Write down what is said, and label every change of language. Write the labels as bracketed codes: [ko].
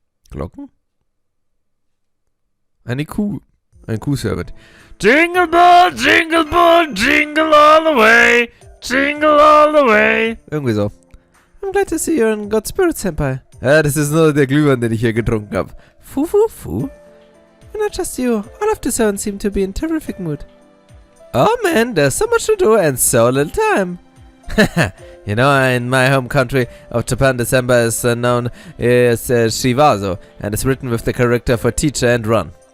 [de] Glocken? Eine Kuh. Ein Kuhservant. [en] Jingle bell, jingle all the way. Jingle all the way. [de] Irgendwie so. [en] I'm glad to see you're in good spirits, Senpai. [de] Ja, das ist nur der Glühwein, den ich hier getrunken habe. Fu. [en] And not just you, all of the servants seem to be in terrific mood. Oh man, there's so much to do and so little time. You know, in my home country of Japan, December is known as Shivazo and is written with the character for teacher and run.